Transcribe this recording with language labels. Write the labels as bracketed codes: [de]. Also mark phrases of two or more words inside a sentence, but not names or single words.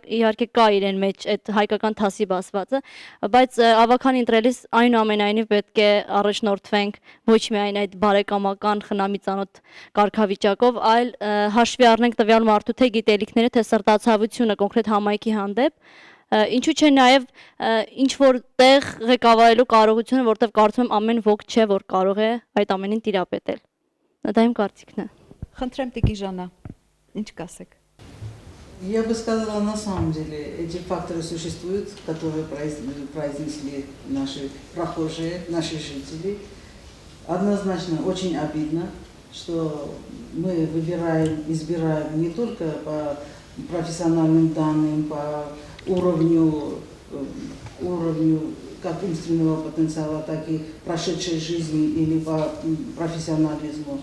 [hy] իհարկե կա իրեն մեջ այդ հայկական թասիբ ասվածը, բայց ավական ընտրելիս այնուամենայնիվ պետք է առաջնորդվենք ոչ միայն այդ բարեկամական խնամի ծանոթ կարգավիճակով, այլ հաշվի առնենք տվյալ մարդու թե գիտելիքները, թե սրտացավությունը կոնկրետ համայնքի հանդեպ, ինչու՞ չէ նաև ինչ որ տեղ ղեկավարելու կարողությունը, որտեղ կարծում եմ ամեն ոք չէ, որ կարող է այդ ամենին տիրապետել։ Դա իմ կարծիքն է։ Խնդրեմ Տիկի Ժանա, ինչ կասեք։ [ru] Я бы сказала, на самом деле, эти факторы существуют, которые произнесли наши прохожие, наши жители. Однозначно очень обидно, что мы избираем не только по профессиональным данным, по уровню как умственного потенциала, так и прошедшей жизни или по профессионализму.